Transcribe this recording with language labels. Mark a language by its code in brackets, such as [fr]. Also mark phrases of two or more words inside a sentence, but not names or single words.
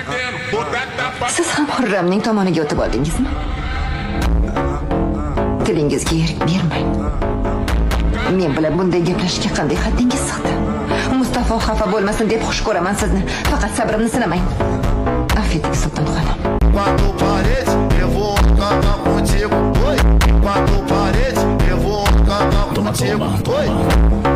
[uz] Siz ham Hurramning tomoniga o'tib oldingizmi? Tilingizga erik bermang. Men bilan bunday gaplashishga qanday haddingiz sig'di? Mustafo xafa bo'lmasin deb xush ko'raman sizni. Faqat sabrimni sinamang. Afv eting, sulton xonim. [pt] Quatro paredes, eu vou cantar contigo. Oi, quatro paredes, eu vou cantar contigo. Oi.